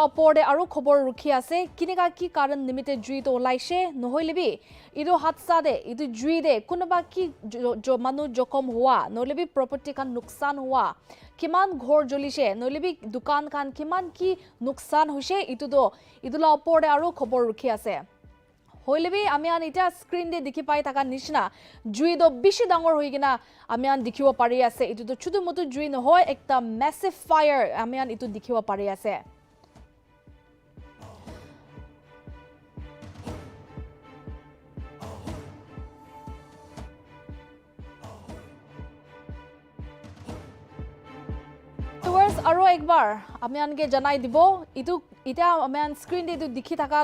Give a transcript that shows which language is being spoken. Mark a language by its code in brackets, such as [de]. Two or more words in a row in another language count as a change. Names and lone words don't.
[nag] opor de aru khobor rukhi ase kinika ki karan nimite jui to olaise nohoilebi ido hatsa de itu jui de kunoba ki jo manu jokom hua nolebi property kan nuksan hua kiman ghor jolise nolebi dukan kan kiman ki nuksan hoise itu do idula opor de aru khobor rukhi ase hoilebi amian ita screen de dikhi pai taka nishna jui do bishi dangor hoigina amian dikhibo pari ase itu to chudu mutu jui no hoy ekta [en] massive fire [nag] amian itu dikhibo pari ase aro ekbar amian ge janai dibo itu ita amian screen de itu dikhi thaka